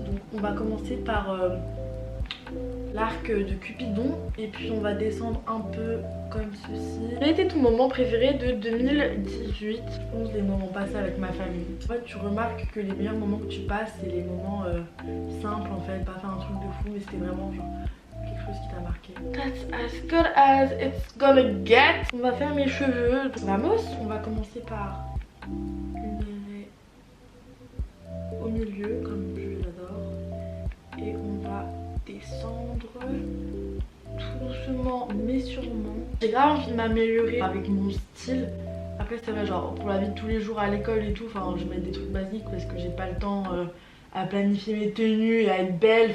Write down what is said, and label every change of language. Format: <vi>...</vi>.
<fr>Donc on va commencer par l'arc de Cupidon et puis on va descendre un peu comme ceci. Quel était ton moment préféré de 2018? Je pense les moments passés avec ma famille. En fait tu remarques que les meilleurs moments que tu passes c'est les moments simples en fait, pas faire un truc de fou mais c'était vraiment genre quelque chose qui t'a marqué.</fr> <en>That's as good as it's gonna get.</en> <fr>On va faire mes cheveux. Vamos, on va commencer par une raie au milieu comme je l'adore et on va descendre tout doucement mais sûrement. J'ai grave envie de m'améliorer avec mon style. Après c'est vrai genre pour la vie de tous les jours à l'école et tout, enfin je mets des trucs basiques parce que j'ai pas le temps à planifier mes tenues et à être belle.</fr>